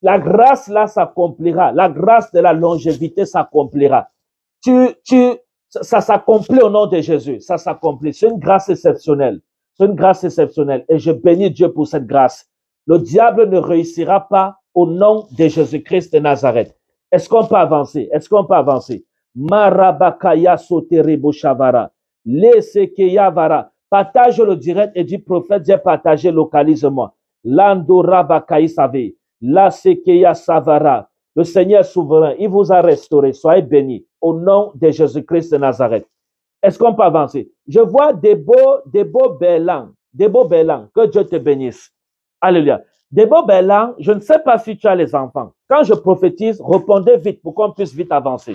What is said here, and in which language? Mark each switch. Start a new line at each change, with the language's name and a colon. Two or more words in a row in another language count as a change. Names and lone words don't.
French: La grâce là s'accomplira. La grâce de la longévité s'accomplira. Ça s'accomplit au nom de Jésus. Ça s'accomplit. C'est une grâce exceptionnelle. C'est une grâce exceptionnelle. Et je bénis Dieu pour cette grâce. Le diable ne réussira pas au nom de Jésus-Christ de Nazareth. Est-ce qu'on peut avancer? Est-ce qu'on peut avancer? Marabakaya soterebo shavara. Lesekeya vara. Partage le direct et dit prophète, j'ai partagé, localise-moi. Landora bakayi save. La sekeya savara. Le Seigneur souverain, il vous a restauré. Soyez bénis au nom de Jésus-Christ de Nazareth. Est-ce qu'on peut avancer? Je vois des beaux bellants. Que Dieu te bénisse. Alléluia. Des beaux bellants, je ne sais pas si tu as les enfants. Quand je prophétise, répondez vite pour qu'on puisse vite avancer.